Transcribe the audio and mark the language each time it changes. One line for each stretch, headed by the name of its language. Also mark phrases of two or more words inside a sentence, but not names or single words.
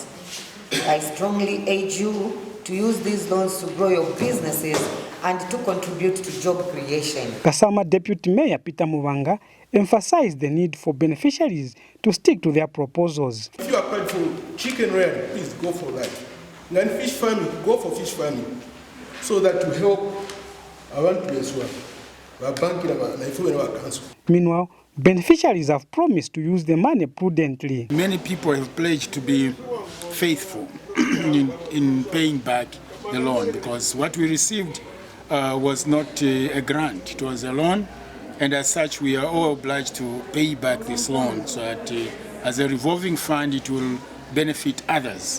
English: I strongly urge you to use these loans to grow your businesses and to contribute to job creation. Kasama Deputy Mayor Peter Muvanga emphasized the need for beneficiaries to stick to their proposals. If you applied for chicken rearing, please go for that. And fish farming, go for fish farming. So that to help
Bemba: abantu beswa babanki na council.
English: Meanwhile, beneficiaries have promised to use the money prudently. Many people have pledged to be faithful in paying back the loan, because what we received was not a grant, it was a loan, and as such we are all obliged to pay back this loan so that as a revolving fund it will benefit others.